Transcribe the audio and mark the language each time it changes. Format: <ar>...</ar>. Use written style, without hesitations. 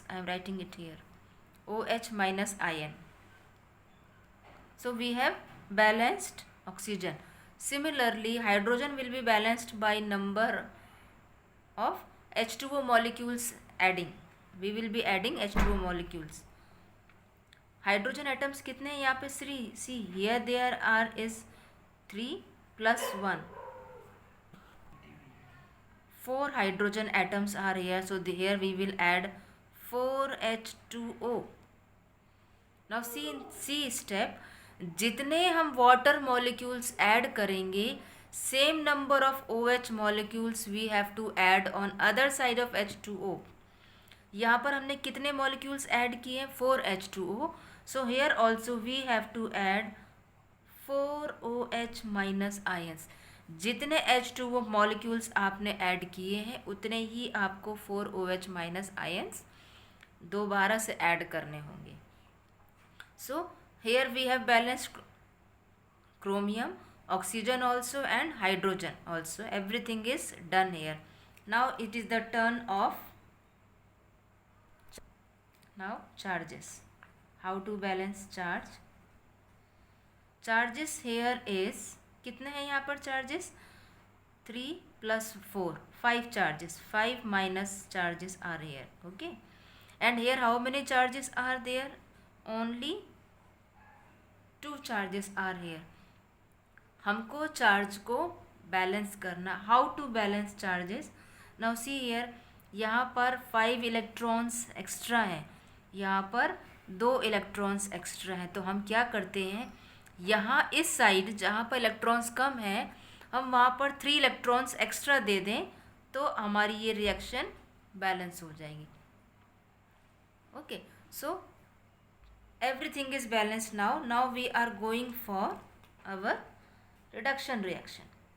<en>I am writing it here, OH minus ion. So we have balanced oxygen. Similarly, hydrogen will be balanced by number of H2O molecules adding. We will be adding H2O molecules.</en> <hi>Hydrogen atoms कितने हैं यहाँ पे 3.</hi> <en>See here there are is 3 plus 1. 4 hydrogen atoms are here, so here we will add 4H2O. Now see in C step,</en> <hi>जितने हम water molecules add करेंगे,</hi> <en>Same number of OH molecules we have to add on other side of H2O.</en> <hi>यहाँ पर हमने कितने molecules add किए, 4H2O.</hi> <en>So here also we have to add 4OH minus ions.</en> <hi>जितने H2O molecules आपने add किए हैं उतने ही आपको 4OH माइनस आयंस दोबारा से ऐड करने होंगे.</hi> <en>So here we have balanced chromium, oxygen also and hydrogen also. Everything is done here. Now it is the turn of now charges. How to balance charge? Charges here is,</en> <hi>कितने हैं यहाँ पर</hi> <en>charges, 3 plus 4, 5 charges. 5 minus charges are here. Okay, and here how many charges are there? Only 2 charges are here.</en> <hi>हमको charge को balance करना.</hi> <en>How to balance charges? Now see here,</en> <hi>यहाँ पर 5 electrons extra हैं, यहाँ पर 2 इलेक्ट्रॉन्स एक्स्ट्रा हैं. तो हम क्या करते हैं, यहाँ इस साइड जहाँ पर इलेक्ट्रॉन्स कम है हम वहाँ पर 3 इलेक्ट्रॉन्स एक्स्ट्रा दे दें तो हमारी ये रिएक्शन बैलेंस हो जाएगी.</hi> <en>Okay, so everything is balanced now. Now we are going for our reduction reaction.</en>